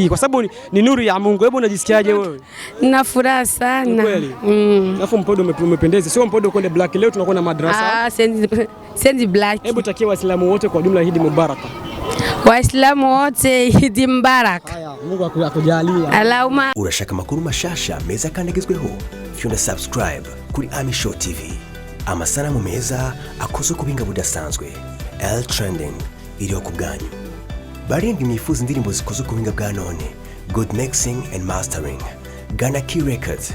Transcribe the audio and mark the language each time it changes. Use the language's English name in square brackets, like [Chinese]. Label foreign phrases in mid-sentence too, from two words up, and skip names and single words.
[Swahili] Kwa sababu ni nuru ya Mungu. Hebu unajisikiaje wewe? Nina furaha sana. Kweli? Alafu mpodo umependeza. Sio mpodo kwenda black leo tunakwenda madrasa. Sendi black. Hebu takia Waislamu wote kwa jumla [Arabic] عيد مبارك. [Swahili] Waislamu wote [Arabic] عيد مبارك. [Swahili] Haya, Mungu akujalie. Allahumma. [Rundi] Urashaka makuru mashasha meza kandi agezweho. Fyunda subscribe kuri Ami Show TV. Amasanamu meza akozwe ku binga budasanzwe. L trending iriho ku bwanyu. Barindwi mwifuza indirimbo zikozwe ku binga bwa none. [English] Good mixing and mastering. Ghana Key Records.